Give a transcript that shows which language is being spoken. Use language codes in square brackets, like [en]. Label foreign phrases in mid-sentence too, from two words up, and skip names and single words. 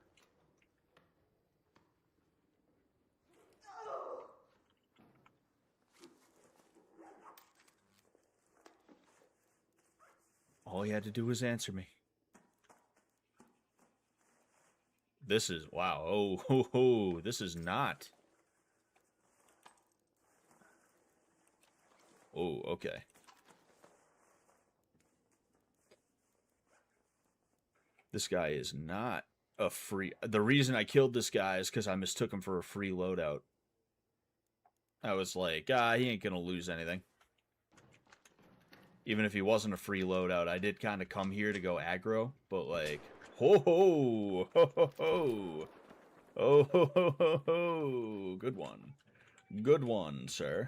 [en] All you had to do was answer me. This is, wow. Oh, ho, ho. This is not. Oh, okay. This guy is not a free... The reason I killed this guy is because I mistook him for a free loadout. I was like, he ain't gonna lose anything. Even if he wasn't a free loadout, I did kind of come here to go aggro, but like, ho ho, ho ho ho, oh ho ho ho ho, good one, sir.